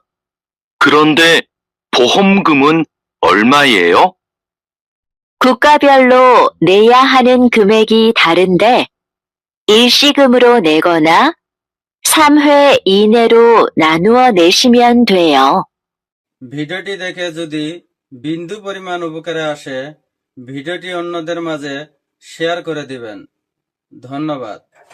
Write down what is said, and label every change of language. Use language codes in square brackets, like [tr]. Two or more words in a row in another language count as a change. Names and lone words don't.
[ko] 그런데 보험금은 얼마예요? 국가별로 내야 하는 금액이 다른데 일시금으로 내거나 3회 이내로 나누어 내시면 돼요. [bn] ভিডিওটি দেখে যদি বিন্দু পরিমাণ উপকারে আসে ভিডিওটি অন্যদের মাঝে শেয়ার করে দিবেন। ধন্যবাদ।